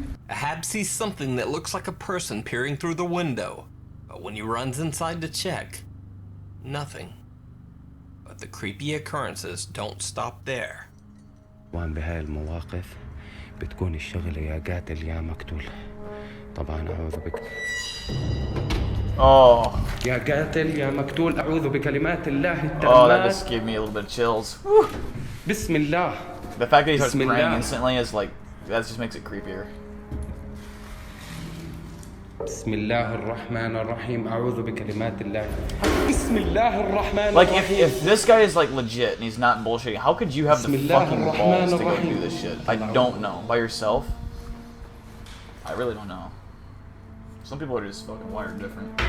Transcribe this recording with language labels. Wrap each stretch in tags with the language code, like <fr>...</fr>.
<en>Ahab sees something that looks like a person peering through the window, but when he runs inside to check, nothing. But the creepy occurrences don't stop there.</en> <ar>وان بهاي المواقف بتكون الشغلة يا قاتل يا مقتول طبعا أعوذ بك يا قاتل يا مقتول أعوذ بكلمات الله التامات.</ar> <en>That just gave me a little bit of chills.</en> <ar>بسم الله.</ar> <en>The fact that he starts praying instantly is like, that just makes it creepier.</en> <ar>بسم الله الرحمن الرحيم أعوذ بكلمات الله. بسم الله الرحمن</ar> <en>Like</en> <ar>الرحيم.</ar> <en>if this guy is like legit and he's not bullshitting, how could you have the fucking balls to go do this shit? I don't know. By yourself? I really don't know. Some people are just fucking wired different.</en>